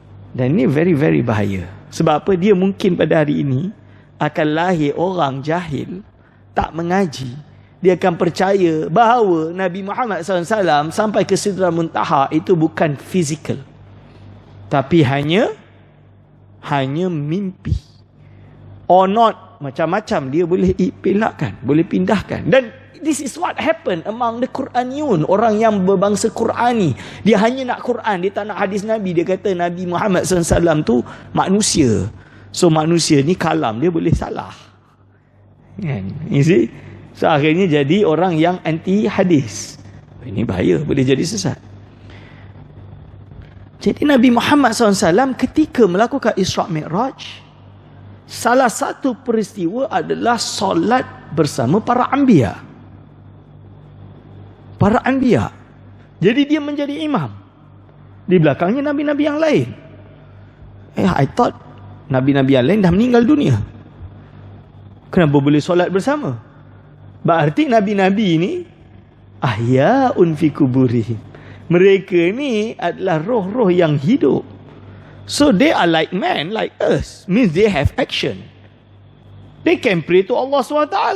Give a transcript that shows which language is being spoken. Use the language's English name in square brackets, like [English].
[Malay] Dan ini [English] very very [Malay] bahaya. Sebab apa? Dia mungkin pada hari ini akan lahir orang jahil, tak mengaji. Dia akan percaya bahawa Nabi Muhammad SAW sampai ke Sidratul Muntaha itu bukan fizikal, tapi hanya mimpi. [English] Or not, [Malay] macam-macam dia boleh pelakkan, boleh pindahkan. Dan [English] this is what happened among the Quraniyun. [Malay] Orang yang berbangsa Qurani. Dia hanya nak Quran, dia tak nak hadis Nabi. Dia kata Nabi Muhammad SAW tu manusia. So manusia ni kalam, dia boleh salah. [English] You see? [Malay] So akhirnya jadi orang yang anti hadis. Ini bahaya, boleh jadi sesat. Jadi Nabi Muhammad SAW ketika melakukan Isra' Mi'raj, salah satu peristiwa adalah solat bersama para anbiya. Para anbiya. Jadi dia menjadi imam. Di belakangnya nabi-nabi yang lain. [English] I thought [Malay] nabi-nabi yang lain dah meninggal dunia. Kenapa boleh solat bersama? Berarti nabi-nabi ini [Arabic] ahya'un fi kuburihim. [Malay] Mereka ni adalah roh-roh yang hidup. [English] So they are like men, like us. Means they have action. They can pray to Allah SWT.